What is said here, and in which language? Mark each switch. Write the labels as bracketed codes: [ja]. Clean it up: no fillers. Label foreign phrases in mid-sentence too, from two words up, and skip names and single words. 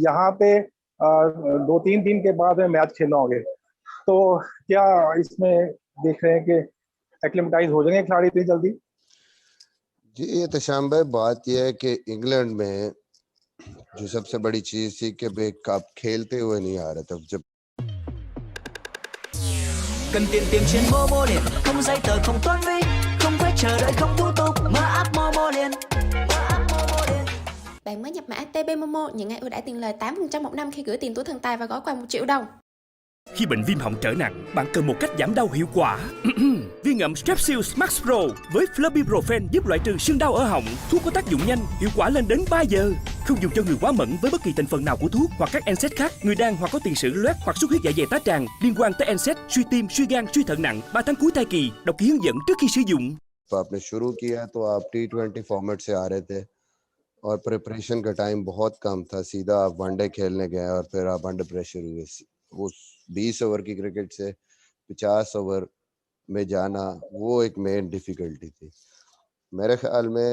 [ur] یہاں پہ 2-3 دن کے بعد میچ کھیلنا ہوگے, تو کیا اس میں دیکھ رہے ہیں کہ ایکلیمیٹائز ہو جائیں گے کھلاڑی اتنی جلدی؟ جی احتشام بھائی, بات یہ ہے کہ انگلینڈ میں جو سب سے بڑی چیز تھی کہ آپ کھیلتے ہوئے نہیں آ رہے تھے. جب [vi] cần tiền tiền trên Momo liền, không giấy tờ không toán phí, không phải chờ đợi không thủ tục, mở app Momo liền. Bạn mới nhập mã TB Momo nhận ngay ưu đãi tiền lời 8% một năm khi gửi tiền túi thần tài và gói quà 1 triệu đồng. Khi bệnh viêm họng trở nặng, bạn cần một cách giảm đau hiệu quả. Viên ngậm Strepsils Max Pro với Flurbiprofen giúp loại trừ sưng đau ở họng. Thuốc có tác dụng nhanh, hiệu quả lên đến 3 giờ. Không dùng cho người quá mẫn với bất kỳ thành phần nào của thuốc hoặc các NSAID khác, người đang hoặc có tiền sử loét hoặc xuất huyết dạ dày tá tràng liên quan tới NSAID, suy tim, suy gan, suy thận nặng, 3 tháng cuối thai kỳ. Đọc kỹ hướng dẫn trước khi sử dụng. [ur] آپ نے شروع کیا تو آپ T20 فارمیٹ سے آ رہے تھے اور پریپریشن کا ٹائم بہت کم تھا. سیدھا آپ [en] one day [ur] کھیلنے گئے اور پھر آپ [en] under pressure [ur] ہوئے. وہ 20 اوور کی کرکٹ سے 50 اوور میں جانا وہ ایک [en] main difficulty [ur] تھی میرے خیال میں.